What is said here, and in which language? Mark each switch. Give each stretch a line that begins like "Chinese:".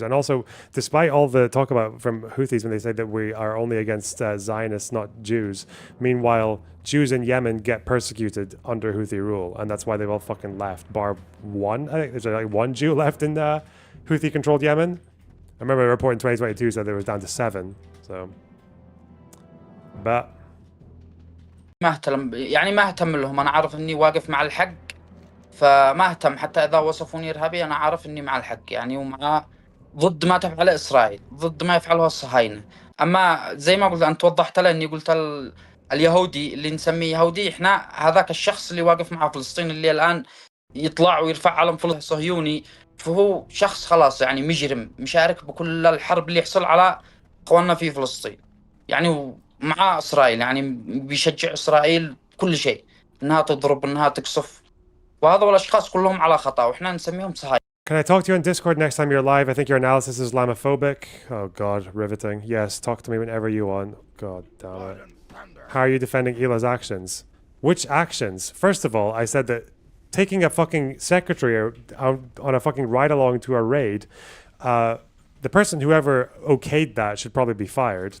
English: And also, despite all the talk about from Houthis when they say that we are only against Zionists, not Jews, meanwhile, Jews in Yemen get persecuted under Houthi rule, and that's why they've all fucking left, bar one. I think there's like one Jew left in Houthi-controlled Yemen. I remember a report in 2022 said there was down to 7, so... But
Arabic: ما اهتم يعني ما اهتم لهم. انا عارف اني واقف مع الحق، فما اهتم. حتى اذا وصفوني ارهابي انا عارف اني مع الحق يعني، ومع ضد ما تفعله اسرائيل، ضد ما يفعله الصهاينه. اما زي ما قلت انت وضحت له، اني قلت اليهودي اللي نسميه يهودي، احنا هذاك الشخص اللي واقف مع فلسطين اللي الان يطلع ويرفع علم فلسطين صهيوني، فهو شخص خلاص يعني مجرم مشارك بكل الحرب اللي يحصل على اخواننا في فلسطين يعني، مع اسرائيل يعني بيشجع اسرائيل كل شيء، انها تضرب انها تقصف، وهذول الاشخاص كلهم على خطا واحنا نسميهم صهاينه.
English: can I talk to you on Discord next time you're live? I think your analysis is Islamophobic. Oh god, riveting. Yes, talk to me whenever you want. God damn it. How are you defending Hila's actions? Which actions? First of all, I said that taking a fucking secretary out on a fucking ride along to a raid, the person, whoever okayed that, should probably be fired.